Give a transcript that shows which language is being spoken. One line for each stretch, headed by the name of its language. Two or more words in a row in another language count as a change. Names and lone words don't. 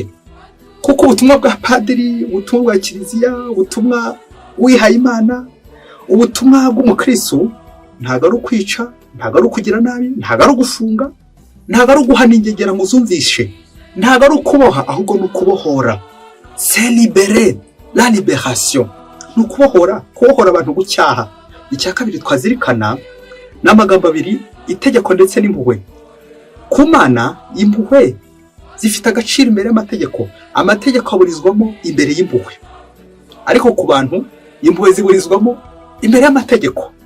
Kinyarwanda: Kuko ubutumwa bwa padiri, ubutumwa bwa Kiliziya, ubutumwa wihaye Imana, ubutumwa bw'umukristo ntabwo ari ukwica, ntabwo ari ukugira nabi, ntabwo ari ugufunga, ntabwo ari uguhana ingegera ngo uzumvishe, ntabwo ari ukuboha, ahubwo ni ukubohora.
French: C'est libérer, la libération.
Kinyarwanda: Ni ukubohora abantu gucyaha. Icya kabiri twazirikana ni amagambo abiri, itegeko ndetse n'impuhwe. Ku Mana impuhwe zifite agaciro imbere y'amategeko. Amategeko aburizwamo imbere y'impuhwe, ariko ku bantu impuhwe ziburizwamo imbere y'amategeko.